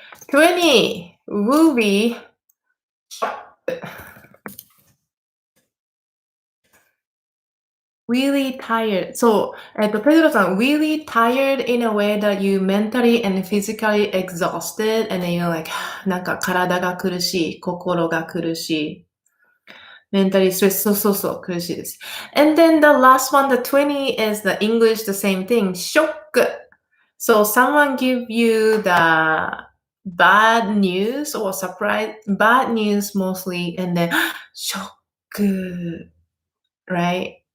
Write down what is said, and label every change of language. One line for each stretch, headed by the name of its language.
English: 20 will be really tired. そう、ペドロさん、really tired in a way that you mentally and physically exhausted and then you're like, なんか体が苦しい、心が苦しい。
Japanese: mentally stressed, そう、苦しいです。
English: And then the last one, the 20 is the English, the same thing, shock. So someone give you the bad news or surprise, bad news mostly, and then shock, right?